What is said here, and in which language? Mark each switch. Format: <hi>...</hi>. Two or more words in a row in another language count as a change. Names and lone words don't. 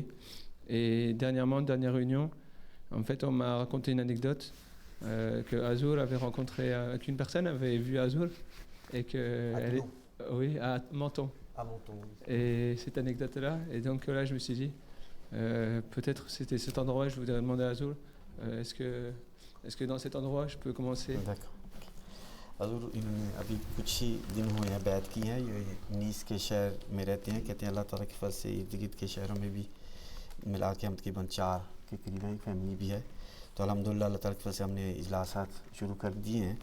<fr>Et dernièrement, dernière réunion, en fait on m'a raconté une anecdote que Azour avait rencontré, qu'une personne avait vu Azour et que oui, à Menton. À Menton. Oui. Et cette anecdote-là, et donc là je me suis dit, peut-être c'était cet endroit, je voudrais demander à Azour, est-ce que dans cet endroit je peux commencer? D'accord.</fr> <ur>حضور انہوں نے ابھی کچھ ہی دن ہوئے ہیں بیعت کی ہیں، یہ نیس کے شہر میں رہتے ہیں، کہتے ہیں اللہ تعالیٰ کے فضل سے ارد گرد کے شہروں میں بھی ملا کے ہم تقریباً 4 کے قریب ایک فیملی بھی ہے. تو الحمدللہ اللہ تعالیٰ کی فضل سے ہم نے اجلاسات شروع کر دیے ہیں.</ur>